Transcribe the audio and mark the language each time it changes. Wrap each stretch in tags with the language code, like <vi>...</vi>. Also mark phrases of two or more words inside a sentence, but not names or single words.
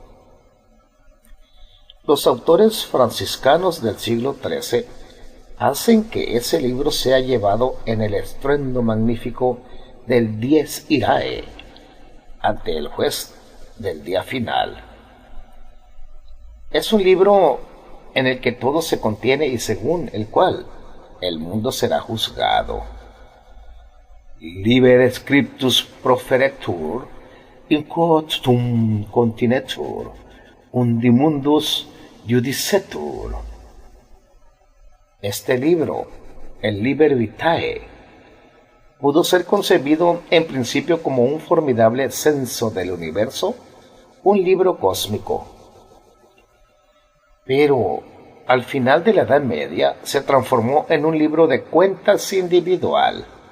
<es>Los autores franciscanos del siglo XIII hacen que ese libro sea llevado en el estruendo magnífico del Dies Irae ante el juez del día final. Es un libro en el que todo se contiene y según el cual el mundo será juzgado.</es> <la>Liber scriptus proferetur, in quod tum continetur, undi mundus judicetur.</la> <es>Este libro, el Liber Vitae, pudo ser concebido en principio como un formidable censo del universo, un libro cósmico. Pero al final de la Edad Media se transformó en un libro de cuentas individual.</es>